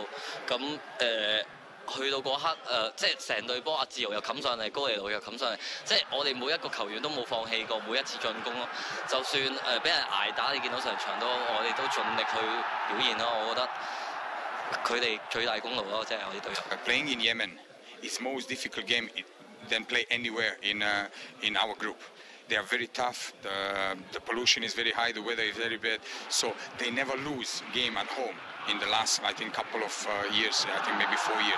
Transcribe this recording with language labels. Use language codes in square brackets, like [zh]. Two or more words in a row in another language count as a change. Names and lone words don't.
[yue] 咁去到嗰刻，即係成隊波阿志豪又冚上嚟，高尼路又冚上嚟，即係我哋每一個球員都冇放棄過每一次進攻咯。就算俾人捱打，你見到成場都我哋都盡力去表現咯。我覺得佢哋最大功勞咯，即係我哋隊友。 [en] Playing in Yemen is most difficult game than play anywhere in our group. They are very tough, the pollution is very high, the weather is very bad, so they never lose game at home in the last, I think, couple of years, I think maybe 4 years.